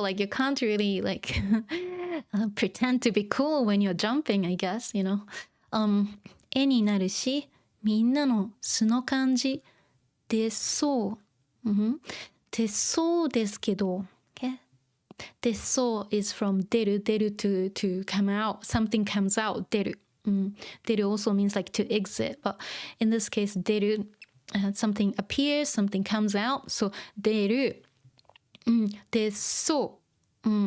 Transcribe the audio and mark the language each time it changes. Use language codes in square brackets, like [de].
[en] Like you can't really like pretend to be cool when you're jumping, I guess, you know. [ja] 絵になるし、みんなの素の感じ出そう。出そうですけど。 [en] Okay? 出そう is from 出る to come out. Something comes out 出る。 出る also means like to exit. But in this case, 出る、something appears, something comes out. So [ja] 出る。出そう。